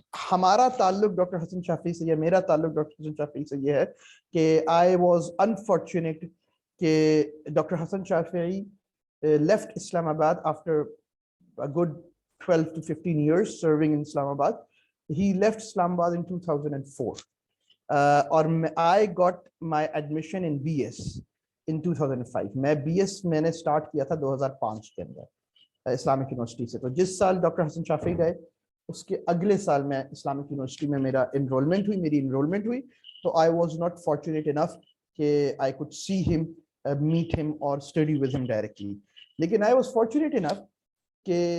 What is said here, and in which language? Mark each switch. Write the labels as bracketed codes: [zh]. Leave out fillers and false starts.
[ur] ہمارا تعلق ڈاکٹر حسن شافعی سے, یا میرا تعلق ڈاکٹر حسن شافعی سے یہ ہے کہ [en] I was unfortunate [ur] کہ doctor Hasan Shafi'i [en] left Islam Abad after a good 12 to 15 years serving in Islamabad. He left Islamabad in 2004. Or I got my admission in BS in 2005. [ur] میں BS میں نے start کیا تھا 2005 کے اندر Islamic university سے. تو جس سال ڈاکٹر حسن شافعی گئے اس کے اگلے سال میں اسلامک یونیورسٹی میں میری انرولمنٹ ہوئی. [en] تو I was not fortunate enough کہ I could see him, meet him or study with him directly. لیکن I was fortunate enough کہ